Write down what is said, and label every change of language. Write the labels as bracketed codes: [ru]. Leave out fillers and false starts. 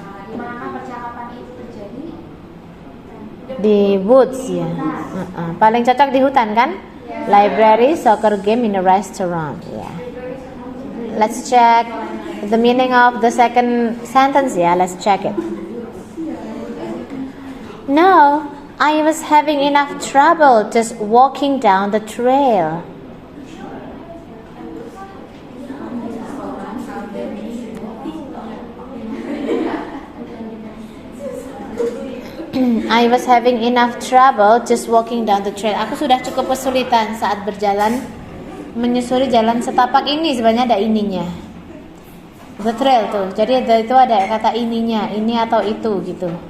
[id] Di mana percakapan itu terjadi? Di woods ya. Paling cocok di hutan kan? [en] Library, soccer game, in a restaurant. Ya. Let's check the meaning of the second sentence ya. Let's check it. No, I was having enough trouble just walking down the trail. I was having enough trouble just walking down the trail. [id] Aku sudah cukup kesulitan saat berjalan menyusuri jalan setapak ini. Sebenarnya ada ininya. [en] The trail [id] tuh. Jadi itu ada kata ininya, ini atau itu gitu.